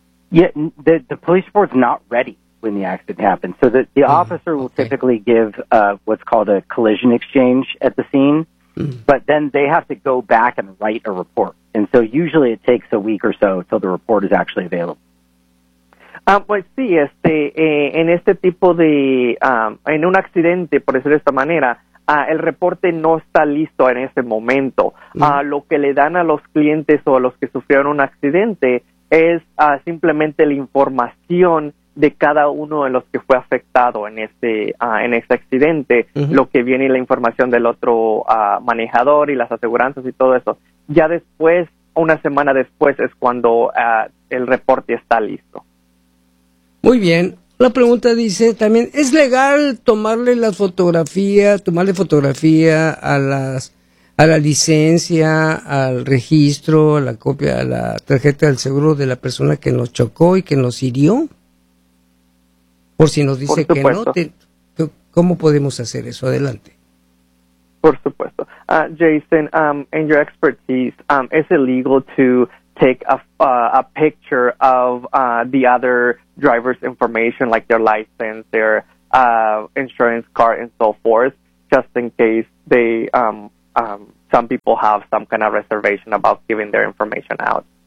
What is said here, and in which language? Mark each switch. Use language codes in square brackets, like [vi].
[en] Yeah, the police report is not ready when the accident happened. So the officer will typically give what's called a collision exchange at the scene, but then they have to go back and write a report. And so usually it takes a week or so till the report is actually available. [es] Pues sí, en este tipo de, en un accidente, por decirlo de esta manera, el reporte no está listo en ese momento. Lo que le dan a los clientes o a los que sufrieron un accidente es simplemente la información de cada uno de los que fue afectado en ese accidente, lo que viene la información del otro manejador y las aseguranzas y todo eso. Ya después, una semana después, es cuando el reporte está listo. Muy bien. La pregunta dice también, ¿es legal tomarle fotografía a la licencia, al registro, a la copia, a la tarjeta del seguro de la persona que nos chocó y que nos hirió? Por si nos dice que no, ¿cómo podemos hacer eso? Adelante. Por supuesto. [en] Jason, in your expertise, is it legal to take a picture of the other driver's information, like their license, their insurance card, and so forth, just in case they some people have some kind of reservation about giving their information out?